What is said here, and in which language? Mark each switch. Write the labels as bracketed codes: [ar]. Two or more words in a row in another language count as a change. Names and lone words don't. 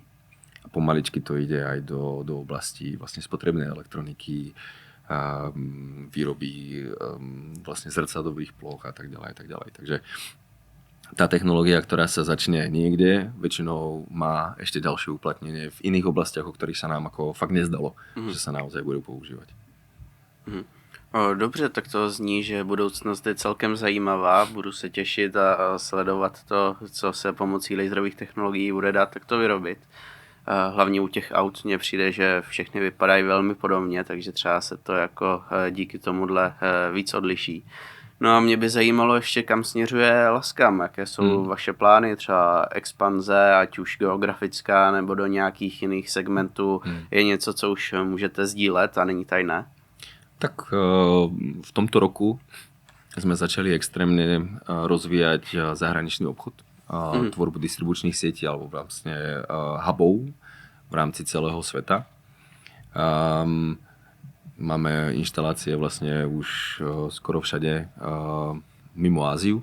[sk] A pomaličky to ide aj do oblasti vlastne spotrebnej elektroniky, výroby vlastne zrcadlových ploch a tak ďalej. Takže tá technológia, ktorá sa začne niekde, väčšinou má ešte ďalšie uplatnenie v iných oblastiach, o ktorých sa nám ako fakt nezdalo, že sa naozaj budou používať. [cs] Dobře, tak to zní, že budoucnost je celkem zajímavá. Budu se těšit a sledovat to, co se pomocí laserových technologií bude dát takto vyrobit. Hlavně u těch aut mně přijde, že všechny vypadají velmi podobně, takže třeba se to jako díky tomuhle víc odliší. No a mě by zajímalo ještě, kam směřuje Laskam, jaké jsou vaše plány, třeba expanze, ať už geografická nebo do nějakých jiných segmentů. Je něco, co už můžete sdílet a není tajné? [sk] Tak v tomto roku sme začali extrémne rozvíjať zahraničný obchod, tvorbu distribučných sietí alebo vlastne hubov v rámci celého sveta. Máme inštalácie vlastne už skoro všade mimo Áziu.